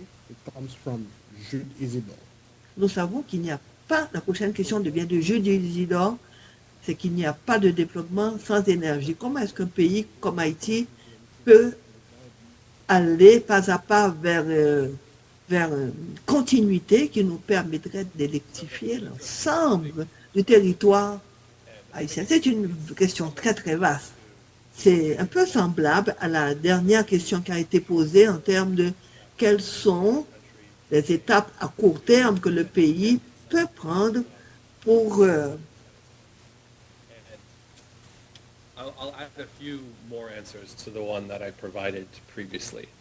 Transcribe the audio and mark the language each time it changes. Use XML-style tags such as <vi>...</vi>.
<en>It comes from Jude Isidore.</en> <fr>Nous savons qu'il n'y a pas, la prochaine question devient de Jude Isidore, c'est qu'il n'y a pas de développement sans énergie. Comment est-ce qu'un pays comme Haïti peut aller pas à pas vers une continuité qui nous permettrait d'électrifier l'ensemble du territoire haïtien? C'est une question très très vaste. C'est un peu semblable à la dernière question qui a été posée en termes de quelles sont les étapes à court terme que le pays peut prendre pour...</fr> <en>I'll add a few more answers to the one that I provided previously.</en>